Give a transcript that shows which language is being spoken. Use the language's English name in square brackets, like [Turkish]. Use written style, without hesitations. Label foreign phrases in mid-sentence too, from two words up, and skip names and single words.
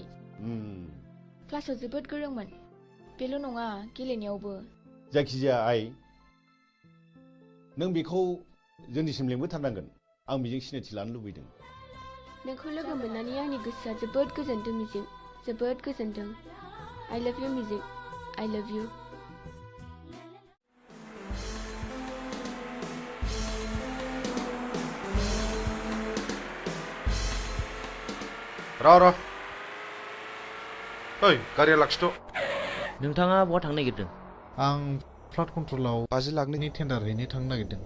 [Bodo] क्लासाव जोबोद गोरोंमोन। बेल' नङा, गेलेनायावबो। जायखिजाया आइ, नों बेखौ जोंनिसिम लिंबोथारनांगोन। आं बेजों सिनायथि लानो लुबैदों। नोंखौ लोगो मोननानै आंनि गोसोआ जोबोद गोजोनदों मिजिं, जोबोद गोजोनदों। [English] I love you मिजिं, I love you। [Bodo] र' ओइ गारिया लाखिथ'। नोंथाङा बहा थांनो नागिरदों? आं [English] flood control [Bodo] 50 लाखनि टेन्डार हैनो थांनो नागिरदों।